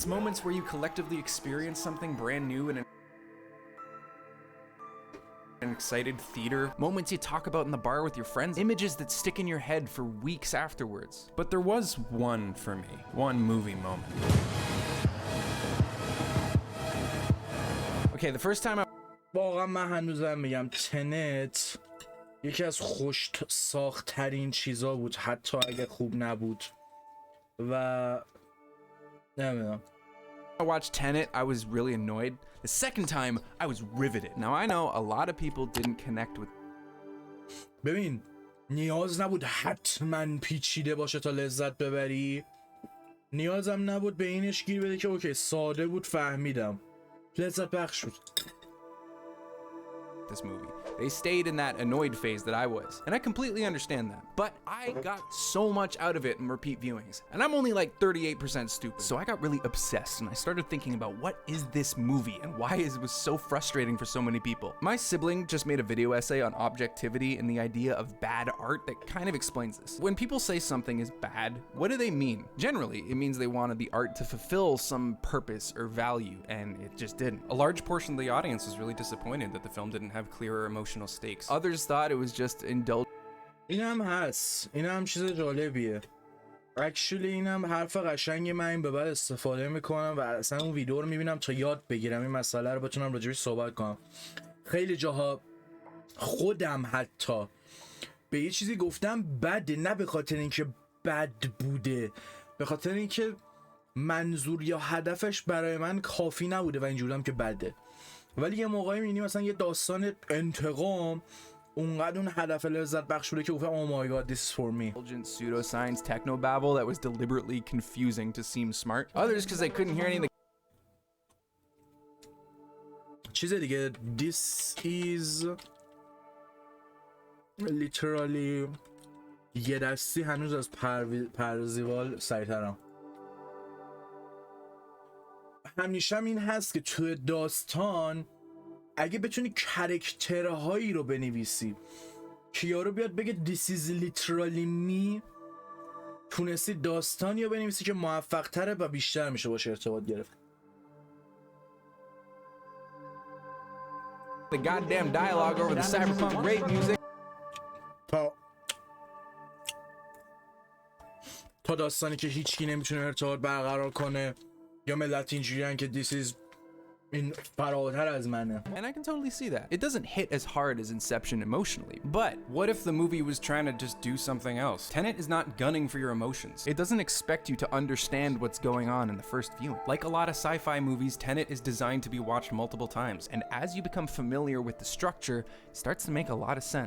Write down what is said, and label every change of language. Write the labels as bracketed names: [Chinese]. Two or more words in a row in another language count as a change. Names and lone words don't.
[English] Moments where you collectively experience something brand new and an excited theater, moments you talk about in the bar with your friends, images that stick in your head for weeks afterwards. But there was one for me, one movie moment. Okay, the first time I [Persian] واقعا من هنوزم میگم تنت یکی از خوش ساخت‌ترین چیزا بود حتی اگه خوب نبود و نمیدونم. [English] I watched Tenet, I was really annoyed. The second time, I was riveted. Now I know a lot of people didn't connect with. [Persian] ببین نیاز نبود حتما پیچیده باشه تا لذت ببری. نیازم نبود به اینش گیر بده که اوکی ساده بود فهمیدم. لذت بخش بود. [English] This movie. They stayed in that annoyed phase that I was, and I completely understand that. But I got so much out of it in repeat viewings, and I'm only like 38% stupid. So I got really obsessed, and I started thinking about what is this movie and why it was so frustrating for so many people. My sibling just made a video essay on objectivity and the idea of bad art that kind of explains this. When people say something is bad, what do they mean? Generally, it means they wanted the art to fulfill some purpose or value, and it just didn't. A large portion of the audience was really disappointed that the film didn't have clearer emotional stakes. Others thought it was just indulgent. [Persian] اینم هست. اینم چیز جالبیه. Actually اینم حرف قشنگی من این به بعد استفاده میکنم و اصلا اون ویدیو رو میبینم تا یاد بگیرم این مسئله رو بتونم راجبش صحبت کنم. خیلی جاها خودم حتی به یه چیزی گفتم بده، نه به خاطر اینکه بد بوده، به خاطر اینکه منظور یا هدفش برای من کافی نبوده و اینجوریم که بده. ولی یه موقعی میبینی مثلا یه داستان انتقام اونقدر اون هدف لذت بخش بوده که گفتم [English] oh my god this is for me. Pseudoscience technobabble that was deliberately confusing to seem smart. Others because they couldn't hear anything. [Persian] چیز دیگه [English] this is literally [Persian] یه دستی هنوز از پرزیوال سریع‌ترم. همیشه این هست که توی داستان اگه بتونی کرکترهایی رو بنویسی که یارو بیاد بگه [English] this is literally me، [Persian] تونستی داستانی رو بنویسی که موفق تره و بیشتر میشه باشه ارتباط گرفت. [English] The goddamn dialogue over the cyberpunk rape music. [Persian] تا داستانی که هیچکی نمیتونه ارتباط برقرار کنه یا ملت اینجوریان که [English] this is [Persian] این فراتر از منه. [English] And I can totally see that. It doesn't hit as hard as Inception emotionally. But what if the movie was trying to just do something else? Tenet is not gunning for your emotions. It doesn't expect you to understand what's going on in the first viewing. Like a lot of sci-fi movies, Tenet is designed to be watched multiple times. And as you become familiar with the structure, it starts to make a lot of sense.